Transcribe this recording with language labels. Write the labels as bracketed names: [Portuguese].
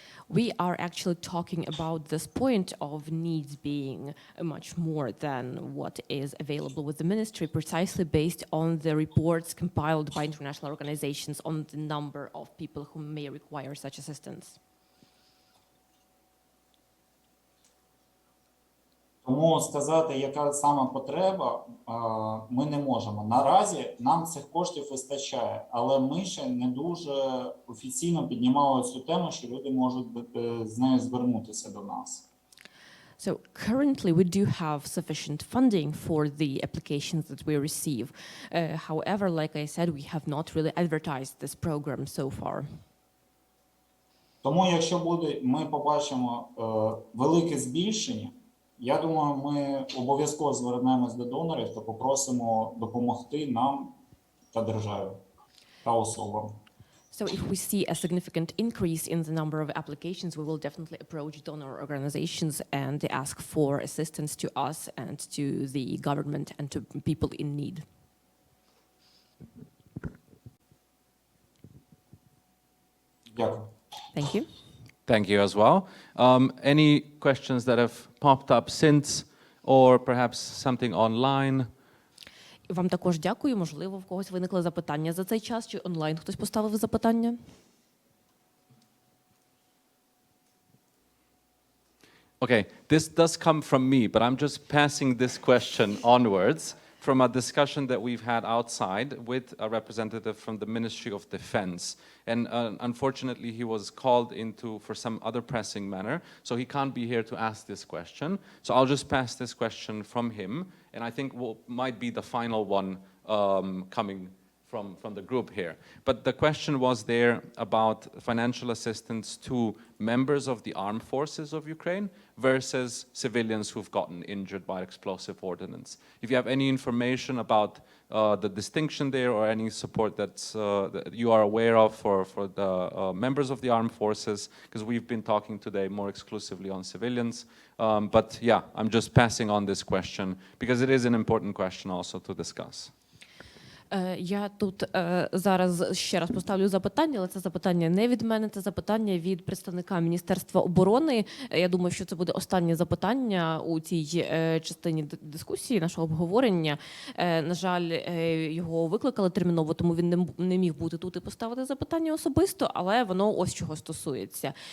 [English] We are actually talking about this point of needs being much more than what is available with the ministry, precisely based on the reports compiled by international organizations on the number of people who may require such assistance. [Ukrainian] Тому сказати, яка саме потреба, ми не можемо. Наразі нам цих коштів вистачає, але ми ще не дуже офіційно піднімали цю тему, що люди можуть з нею звернутися до нас. [English] So currently we do have sufficient funding for the applications that we receive. However, like I said, we have not really advertised this program so far. [Ukrainian] Тому якщо ми побачимо велике збільшення, я думаю, ми обов'язково звернемось до донорів та попросимо допомогти нам та державі та особам. [English] So if we see a significant increase in the number of applications, we will definitely approach donor organizations and ask for assistance to us and to the government and to people in need. [Ukrainian] Дякую. [English] Thank you. Thank you as well. Any questions that have popped up since, or perhaps something online? [Ukrainian] Вам також дякую. Можливо, в когось виникли запитання за цей час, чи онлайн хтось поставив запитання? [English] Okay, this does come from me, but I'm just passing this question onwards from a discussion that we've had outside with a representative from the Ministry of Defense. And unfortunately, he was called into for some other pressing matter, so he can't be here to ask this question. So I'll just pass this question from him, and I think might be the final one coming from the group here. But the question was there about financial assistance to members of the armed forces of Ukraine versus civilians who've gotten injured by explosive ordnance. If you have any information about the distinction there or any support that you are aware of for the members of the armed forces, because we've been talking today more exclusively on civilians. But yeah, I'm just passing on this question because it is an important question also to discuss. [Ukrainian] Я тут зараз ще раз поставлю запитання, але це запитання не від мене, це запитання від представника Міністерства оборони. Я думаю, що це буде останнє запитання у цій частині дискусії, нашого обговорення. На жаль, його викликали терміново, тому він не міг бути тут і поставити запитання особисто, але воно ось чого стосується.